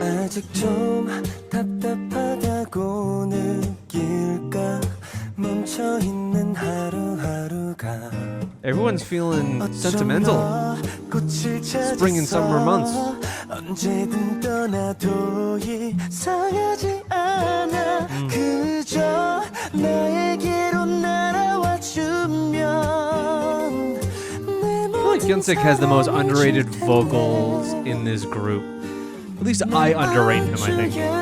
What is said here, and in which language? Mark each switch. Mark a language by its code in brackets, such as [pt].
[ko] 아직 좀 답답하다고 느낄까 멈춰 있는 하루하루가. [en] Everyone's feeling sentimental. Spring and summer months. [ko] 언제든 떠나도 이상하지 않아. 그저 나에게로 날아와 주면. [en] I feel like Hyunsik has the most underrated vocals in this group. At least I underrate him, I think.